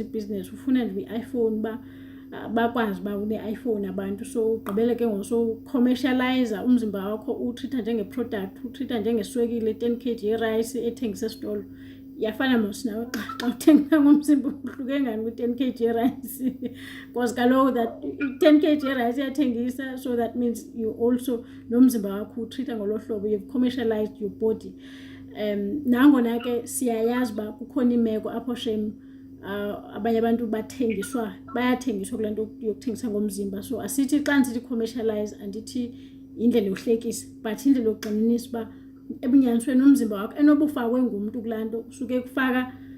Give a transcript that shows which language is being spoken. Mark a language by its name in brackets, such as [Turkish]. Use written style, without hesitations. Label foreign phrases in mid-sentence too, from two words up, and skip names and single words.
[Xhosa] ibhizinesi ufuna nje i-iPhone uba bakwazi uba une-iPhone abantu so ugqibele ke ngoso-commercialize umzimba wakho uwutrita njenge-product uwutrita njengeswekile 10 kg ye-rice ethengisa esitolo yafana mosinawe xa uthenga ngomzimba uhluke ngani ku-10 kg ye-rice because kaloku that 10 kg ye-rice iyathengisa [English] so that means you also [Xhosa] nomzimba wakho uwutrita ngolo hlobo [English] you've commercialized your body [Xhosa] nangona ke siyayazi uba kukhona imeko apho shem abanye abantu bayathengiswa kule nto yokuthengisa ngomzimba so asithi xa ndisithi commercialize andithi indlela yohlekisa but indlela yokugxininisa uba ebunyanisweni umzimba wakho enobufakwe ngumntu kulaa nto usuke kufaka